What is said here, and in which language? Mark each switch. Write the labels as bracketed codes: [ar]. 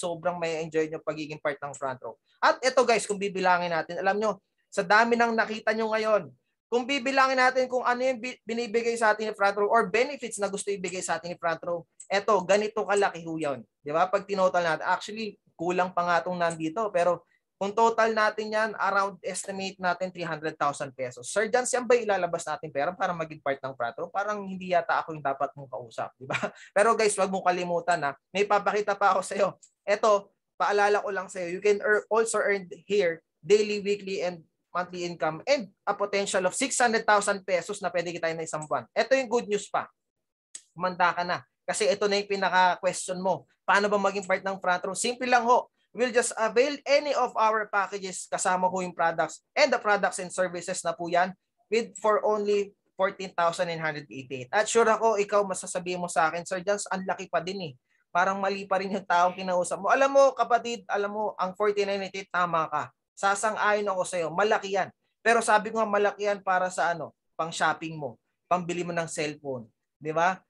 [tl] Sobrang may enjoy nyo pagiging part ng front row. At ito guys, kung bibilangin natin, alam nyo, sa dami ng nakita nyo ngayon, kung bibilangin natin kung ano yung binibigay sa atin ni front row or benefits na gusto ibigay sa atin ni front row, eto, ganito kalaki ho yun. Di ba? Pag tinotal natin, actually, kulang pa nga itong nandito, pero kung total natin yan, around estimate natin 300,000 pesos. Sir Jan, saan ba ilalabas natin pera para maging part ng front row? Parang hindi yata ako yung dapat mong kausap. Di ba? Pero guys, wag mong kalimutan may papakita pa ako sa iyo. Eto, paalala ko lang sa iyo, [en] you can also earn here daily, weekly, and monthly income and a potential of 600,000 pesos [tl] na pwede kita na isang buwan. Ito yung good news pa. Kumanda ka na. Kasi ito na yung pinaka-question mo. Paano ba maging part ng front row? Simple lang ho. [en] We'll just avail any of our packages [tl] kasama ho yung products [en] and the products and services [tl] na po yan [en] for only 14,988. [tl] At sure ako, ikaw masasabihin mo sa akin, Sir Jans, ang laki pa din eh. Parang mali pa rin yung taong kinausap mo. Alam mo, kapatid, alam mo, ang 14,988 tama ka. Sasang-ayon ako sa iyo, malaki yan. Pero sabi ko nga malaki yan para sa pang shopping mo, pambili mo ng cellphone, 'di ba?